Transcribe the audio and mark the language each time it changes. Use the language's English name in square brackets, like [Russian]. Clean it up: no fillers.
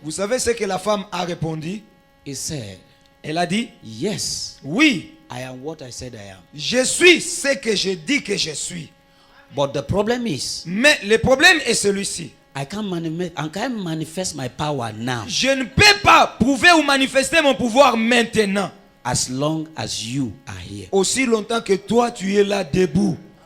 [French] Vous savez ce que la femme a répondu? [English] He said, [French] Elle a dit, [English] yes, [French] oui, [English] I am what I said I am. [French] je suis ce que je dis que je suis. [English] But the problem is, [French] Mais le problème est celui-ci. [English] I can't manifest my power now [French] Je ne peux pas prouver ou manifester mon pouvoir maintenant. [English] as long as you are here. [French] Aussi longtemps que toi, tu es là debout.